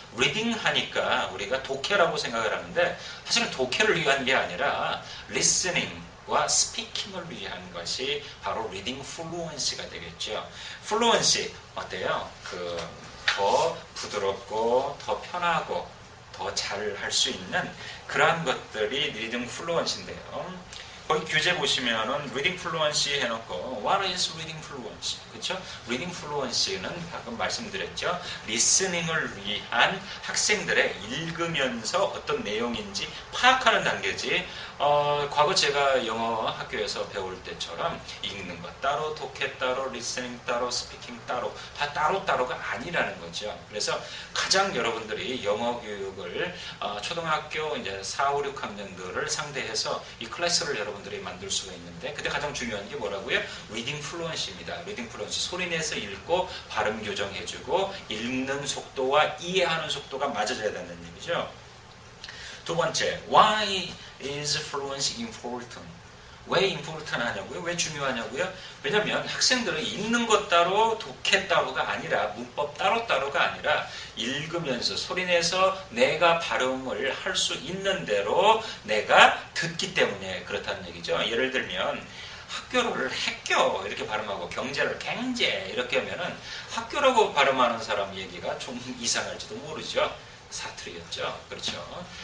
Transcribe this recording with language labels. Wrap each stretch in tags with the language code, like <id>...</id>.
<ko>리딩 하니까 우리가 독해라고 생각을 하는데 사실은 독해를 위한 게 아니라 리스닝과 스피킹을 위한 것이 바로 리딩 플루언시가 되겠죠. 플루언시 어때요? 더 부드럽고 더 편하고 더 잘 할 수 있는 그러한 것들이 리딩 플루언시인데요. 거기 교재 보시면은</ko> <en>reading fluency</en> <ko>해놓고</ko> <en>what is reading fluency?</en> <ko>그렇죠? reading fluency는 방금 말씀드렸죠. 리스닝을 위한 학생들의 읽으면서 어떤 내용인지 파악하는 단계지. 과거 제가 영어 학교에서 배울 때처럼 읽는 것 따로, 독해 따로, 리스닝 따로, 스피킹 따로 다 따로따로가 아니라는 거죠. 그래서 가장 여러분들이 영어 교육을 초등학교 이제 4, 5, 6학년들을 상대해서 이 클래스를 여러분들이 만들 수가 있는데 그때 가장 중요한 게 뭐라고요? 리딩 플루언시입니다. 리딩 플루언시 소리 내서 읽고 발음 교정해주고 읽는 속도와 이해하는 속도가 맞아져야 된다는 얘기죠. 두 번째,</ko> <en>why is fluency important?</en> <ko>왜 important 하냐고요? 왜 중요하냐고요? 왜냐하면 학생들은 읽는 것 따로 독해 따로가 아니라 문법 따로따로가 아니라 읽으면서 소리내서 내가 발음을 할 수 있는 대로 내가 듣기 때문에 그렇다는 얘기죠. 예를 들면 학교를 학교 이렇게 발음하고 경제를 갱제 이렇게 하면은 학교라고 발음하는 사람 얘기가 좀 이상할지도 모르죠. 사투리였죠. 그렇죠.</ko>